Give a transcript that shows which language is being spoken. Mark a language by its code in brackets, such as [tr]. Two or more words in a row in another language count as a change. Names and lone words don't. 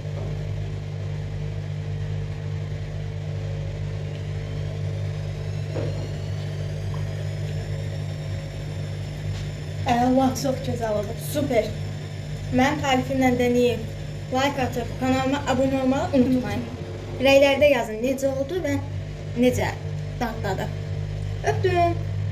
[tr] Allah çok güzel oldu. Süper. Ben tarifimle deneyeyim. Like atıp kanalıma abone olmayı unutmayın. [az] Rəylərdə yazın necə oldu və necə dadladı. Öptüm.